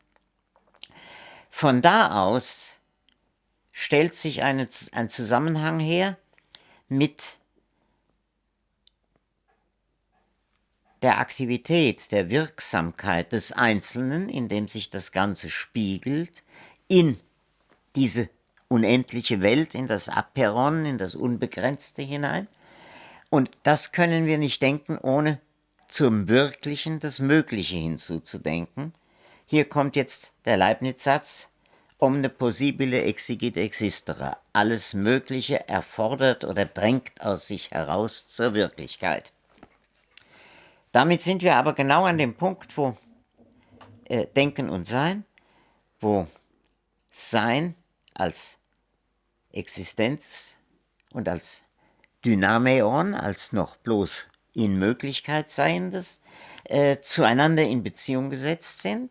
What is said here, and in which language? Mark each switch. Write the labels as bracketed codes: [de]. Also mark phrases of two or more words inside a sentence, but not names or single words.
[de] Von da aus stellt sich ein Zusammenhang her mit der Aktivität, der Wirksamkeit des Einzelnen, in dem sich das Ganze spiegelt, in diese unendliche Welt, in das Aperon, in das Unbegrenzte hinein. Und das können wir nicht denken, ohne zum Wirklichen das Mögliche hinzuzudenken. Hier kommt jetzt der Leibniz-Satz, [la] omne possibile exigit existere. [de] Alles Mögliche erfordert oder drängt aus sich heraus zur Wirklichkeit. Damit sind wir aber genau an dem Punkt, wo Denken und Sein, wo Sein als Existenz und als Dynameon, als noch bloß in Möglichkeit Seiendes, zueinander in Beziehung gesetzt sind.